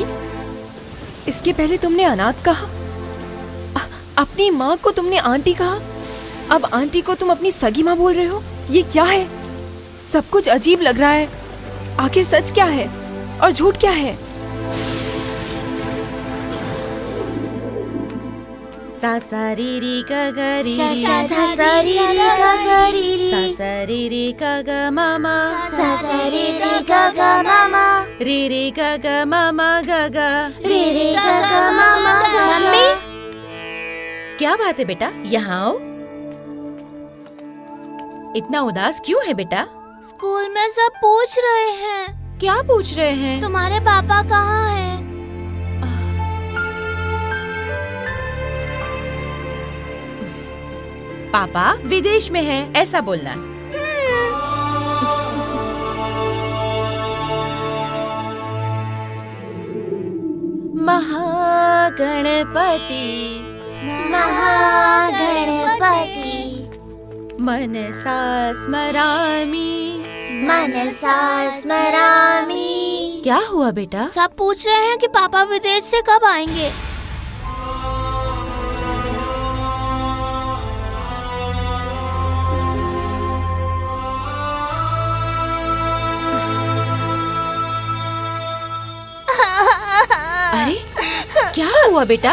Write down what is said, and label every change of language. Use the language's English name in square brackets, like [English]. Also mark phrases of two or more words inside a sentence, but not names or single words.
[Hindi] इसके पहले तुमने अनाथ कहा, अपनी माँ को तुमने आंटी कहा, अब आंटी को तुम अपनी सगी माँ बोल रहे हो। ये क्या है? सब कुछ अजीब लग रहा है। आखिर सच क्या है और झूठ क्या है? सा सा री री ग ग री री सा सा री री ग ग री री सा सा री री ग ग मामा सा सा री री ग ग मामा री री ग ग मामा ग ग री री ग ग मामा ग ग। मम्मी, क्या बात है बेटा? यहाँ आओ। इतना उदास क्यों है बेटा? स्कूल में सब पूछ रहे हैं। क्या पूछ रहे हैं? तुम्हारे पापा कहाँ हैं? पापा विदेश में है, ऐसा बोलना। [Sanskrit] महागणपति महागणपति मनसा स्मरामि मनसा स्मरामि। [Hindi] क्या हुआ बेटा? सब पूछ रहे हैं कि पापा विदेश से कब आएंगे। अरे क्या हुआ बेटा?